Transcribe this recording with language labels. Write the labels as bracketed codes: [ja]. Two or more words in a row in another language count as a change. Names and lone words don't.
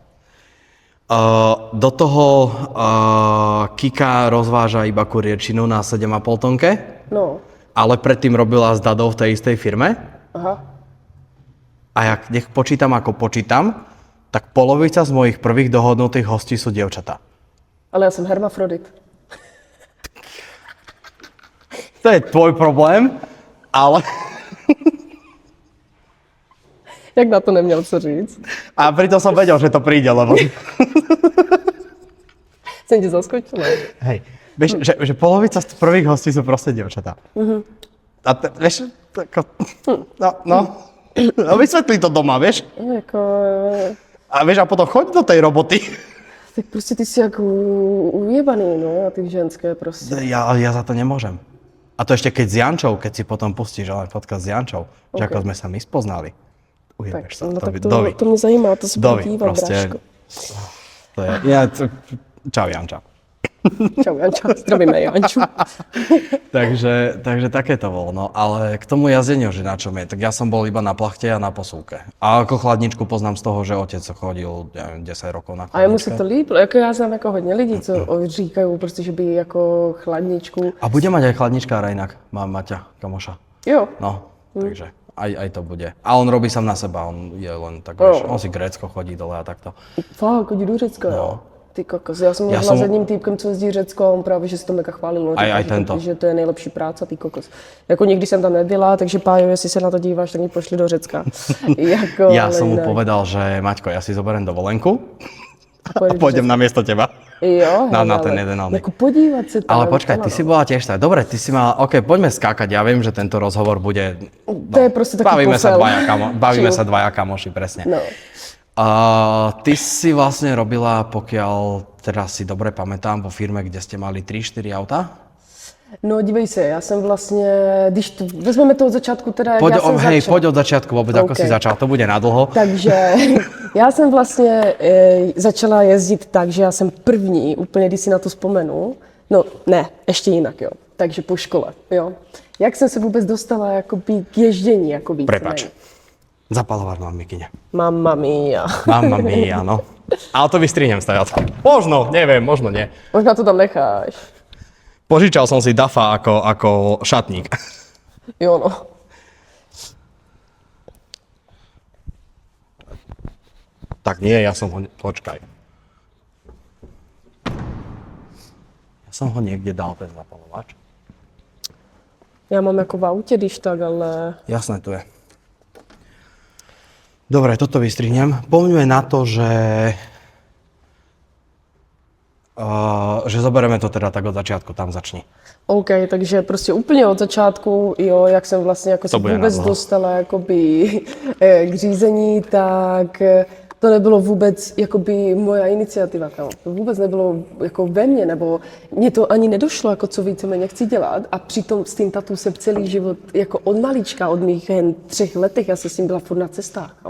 [sk] Do toho Kika rozváža iba kurierčinu na 7,5 tonke, No. ale predtým robila s Dadou v tej istej firme. Aha. A jak nech počítam, ako počítam, tak polovica z mojich prvých dohodnutých hostí sú dievčatá. [cs] Ale já jsem hermafrodit. [sk] To je tvoj problém, ale... [cs] Jak na to neměl co říct? [sk] A pritom som vedel, že to príde, lebo... [cs] Jsem ti zaskočila. [sk] Hej, vieš, že polovica z prvých hostí sú proste dievčatá. A vieš, tako... No, vysvetli to doma, vieš? [cs] No, jako, [sk] A vieš, a potom choď do tej roboty. [cs] tak prostě ty jsi jako ujebaný, no, a ty ženské prostě. [sk] Ja za to nemôžem. A to ešte keď s Jančou, keď si potom pustíš ale podcast s Jančou, že ako sme sa my spoznali. Ujebeš sa. No, tak Dovi. [cs] to mě zajímá, to se budu Dovi, dívat, bráško. to je... Čau, Janča. Čau, Janča, zdravíme Janču. [sk] Takže také to bolo, no. Ale k tomu jazdeniu, že na čom je, tak ja som bol iba na plachte a na posúke. A ako chladničku poznám z toho, že otec chodil, neviem, 10 rokov na chladničke. [cs] A jemu se to líbilo, jako já znám jako hodně lidí, co říkají prostě, že by jako chladničku. [sk] A bude mať aj chladničkára inak, mám Maťa, kamoša. [cs] Jo, [sk] No, takže aj to bude. A on robí sám na seba, on je len tak, vieš, on si Grécko chodí dole a takto. [cs] fakt, chodí do Řecka, jo. Ty kokos, já jsem mluvila s jedním týpkem, co jezdí Řecko a on právě, že si to mega chválil. No, [sk] Aj tento. [cs] že to je nejlepší práce, ty kokos. Jako nikdy jsem tam nebyla, takže Pájo, jestli se na to díváš, tak mi pošli do Řecka. Jako, [sk] Ja som mu [cs] jinak. [sk] povedal, že Maťko, ja si zoberiem dovolenku a Pôjdeš do pôjdem na miesto teba. [cs] Jo, [sk] Na hej, ten ale jeden oný. [cs] Jako podívat se tam. [sk] Ale počkaj, ty si bola tiež tak. Dobre, ty si mala, OK, poďme skákať. Ja viem, že tento rozhovor bude... [cs] To je prostě taký pofel. [sk] Bavíme Chill. sa dvaja kamoši, presne. No. Ty si vlastne robila, pokiaľ teraz si dobre pamätám, vo firme, kde ste mali 3-4 auta? [cs] No dívej se, já jsem vlastně, když to, vezmeme to od začátku teda, jak já jsem začala. [sk] Poď od začiatku vôbec, ako si OK. začal, to bude nadlho. [cs] Takže já jsem vlastně začala jezdit tak, že já jsem první, úplně když si na to vzpomenu, no ne, ještě jinak, jo, takže po škole, jo. Jak jsem se vůbec dostala jakoby k ježdění, jako víc. [sk] Prepač. Zapalovať mám mikine. [it] Mamma mia. Mamma mia, no. [sk] Ale to vystrihnem stajať. Možno, neviem, možno nie. [cs] Možná to tam necháš. [sk] Požičal som si Dafa ako šatník. [cs] Jo, no. [sk] Tak nie, ja som ho... Počkaj. Ja som ho niekde dal, ten zapalovač. [cs] Já mám jako v autě, když tak, ale... [sk] Jasné, tu je. Dobre, toto vystrihnem. Poďme na to, že zoberieme to teda tak od začiatku, tam začni. [cs] OK, takže prostě úplně od začátku, jo, jak jsem vlastně jako se [sk] bude [cs] vůbec [sk] nadlho. [cs] dostala jakoby k řízení, tak to nebylo vůbec jakoby [sk] moja iniciativa, [cs] kámo. To vůbec nebylo jako ve mně, nebo mně to ani nedošlo, jako co víceméně chci dělat a přitom s tím tatu jsem celý život jako od malička, od mých jen 3 letech, já jsem s ním byla furt na cestách, kámo.